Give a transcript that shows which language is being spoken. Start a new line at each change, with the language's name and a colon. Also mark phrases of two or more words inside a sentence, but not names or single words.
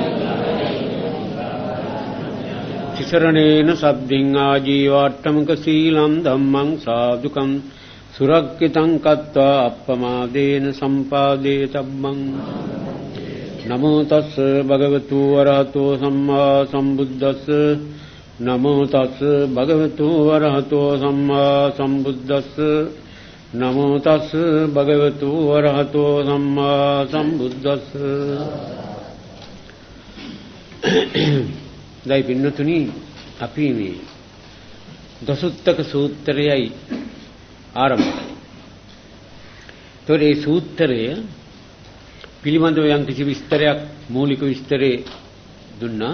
Pali: තිසරණේන සබ්බින් ආජීවාට්ඨමක සීලං ධම්මං සාදුකං සුරක්ඛිතං කତ୍වා අප්පමාදේන සම්පාදේ තබ්බං නමෝ තස් භගවතු වරහතෝ සම්මා සම්බුද්දස්ස නමෝ තස් භගවතු වරහතෝ සම්මා සම්බුද්දස්ස නමෝ තස් භගවතු වරහතෝ සම්මා සම්බුද්දස්ස.
Sinhala: දැයි පින්නතුනි අපි මේ දසුත්තක සූත්‍රයයි ආරම්භ කළේ. ඒ සූත්‍රය පිළිබඳව යම් කිසි විස්තරයක් මූලික විස්තරේ දුන්නා.